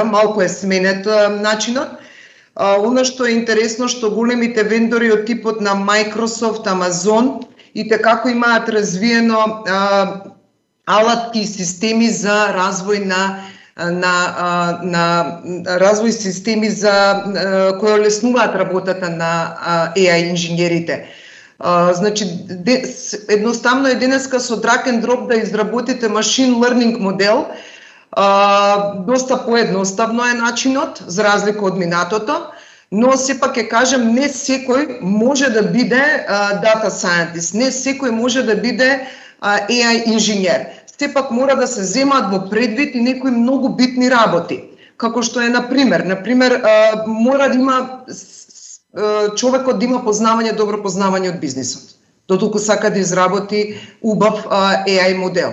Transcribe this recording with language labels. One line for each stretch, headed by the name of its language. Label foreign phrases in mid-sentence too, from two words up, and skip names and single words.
Macedonian: Малку е сменет начинот. Она што е интересно што големите вендори од типот на Microsoft, Amazon и како имаат развиено алатки и системи за развој на развој системи за кои олеснуваат работата на AI инженерите. Значи, едноставно е денеска со
English: drag and drop
Macedonian: да изработите
English: machine learning
Macedonian: модел, доста поедноставно е начинот, за разлика од минатото, но сепак ќе кажем, не секој може да биде
English: data scientist,
Macedonian: не секој може да биде AI инженер. Сепак мора да се земаат во предвид и некои многу битни работи, како што е например, мора да има човекот да има познавање, добро познавање од бизнисот, додолку сака да изработи убав AI модел.